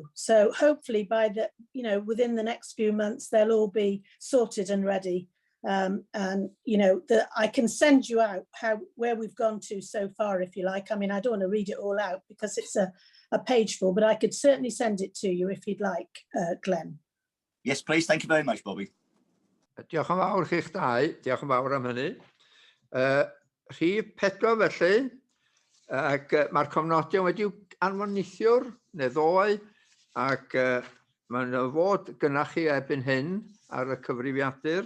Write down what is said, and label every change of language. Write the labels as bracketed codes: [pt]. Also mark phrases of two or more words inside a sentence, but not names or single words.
[en] So hopefully by the, within the next few months, they'll all be sorted and ready. And I can send you out where we've gone to so far, if you like. I mean, I don't want to read it all out because it's a page full, but I could certainly send it to you if you'd like, Glenn. Yes, please. Thank you very much, Bobby. [cy] Diolch yn fawr chi'ch dau. Diolch yn fawr am hynny. Rhif 4 felly, ac mae'r cofnodion wedi'w anfon neithiwr neu ddoe, ac mae'n fod gynnach chi erbyn hyn ar y cyfrifiadur.